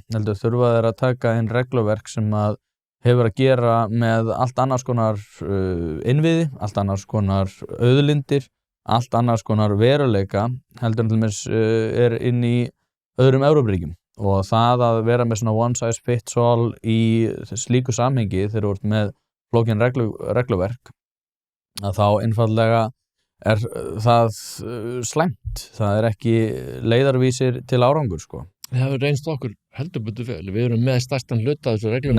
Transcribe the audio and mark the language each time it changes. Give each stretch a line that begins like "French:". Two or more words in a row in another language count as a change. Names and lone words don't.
Icelandic: Heldur þurfa þeir að taka inn regluverk sem að hefur að gera með allt annars konar innviði, allt annars konar auðlindir, allt annars konar veruleika heldur en til dæmis er inn í öðrum Evrópuríkjum og það að vera með svona
English: one size fits all
Icelandic: í slíku samhengi þegar þú ert með flókin regluverk að þá einfaldlega það slæmt, það ekki leiðarvísir til árangur sko. Það hefur reynst okkur heldur betur vel, við erum með stærstan hluta þessu reglum.